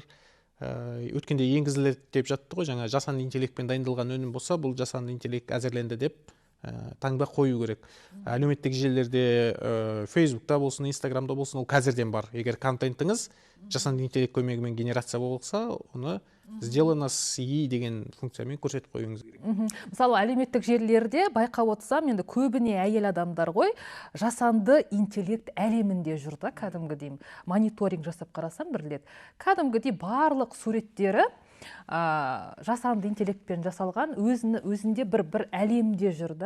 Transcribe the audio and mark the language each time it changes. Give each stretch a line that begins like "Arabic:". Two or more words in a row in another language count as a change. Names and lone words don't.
Kazakh: Өткенде енгізіледі деп жатты ғой, жаңа жасанды интеллектпен дайындалған өнім болса, бұл жасанды интеллект әзірленді деп таңба қою керек. Әлеуметтік желілерде Facebook'та болсын, Instagram'да болсын, ол қазірден бар. Егер контентіңіз жасанды интеллект көмегімен генерация болса, оны
Russian: сделано с ИИ
Kazakh: деген функциямен көрсетіп қоюыңыз керек. Мысалы, әлеуметтік желілерде байқап отырсам, енді көбіне әйел адамдар ғой, жасанды интеллект әлемінде жүрді, кәдімгідей мониторинг жасап қарасам бір рет. Кәдімгідей барлық суреттері жасанды интеллектпен жасалған, өзінде бір әлемде жүрді.